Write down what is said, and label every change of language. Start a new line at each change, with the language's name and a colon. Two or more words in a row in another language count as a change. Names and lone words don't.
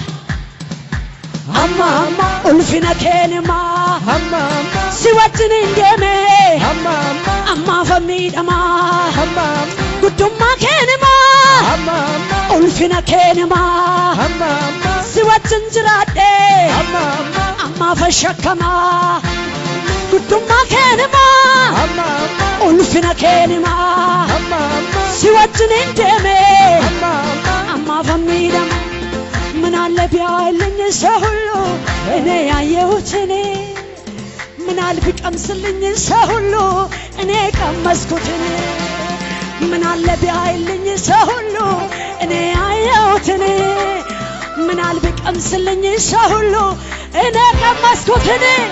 Oromo: amma amma ulfina kenema amma amma siwajin indeme amma amma amma famidama amma amma gudumma kenema amma amma ulfina kenema amma amma siwajin jirade amma amma amma fashakama gudumma kenema amma amma ulfina kenema amma amma siwajin indeme amma amma amma famidama
Amharic: ምናለ ቢያይልኝ ሰው ሁሉ እኔ ያየሁትን ምናል ቢቀምስልኝ ሰው ሁሉ እኔ ቀመስኩትን ምናል ቢያይልኝ ሰው ሁሉ እኔ አየሁትን ምናል ቢቀምስልኝ ሰው ሁሉ እኔ ቀመስኩትን